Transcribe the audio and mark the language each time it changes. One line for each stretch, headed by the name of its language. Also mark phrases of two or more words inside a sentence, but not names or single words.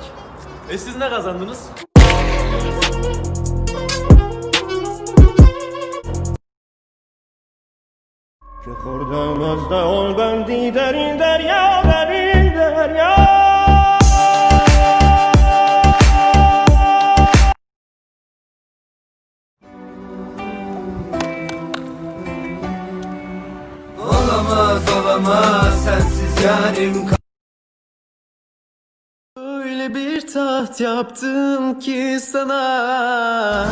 Turkish: Siz ne kazandınız?
Persian: که خوردم از دهان بندی در این دریا در این دریا
Turkish: Olamaz sensiz yarim. Öyle bir taht yaptım ki sana.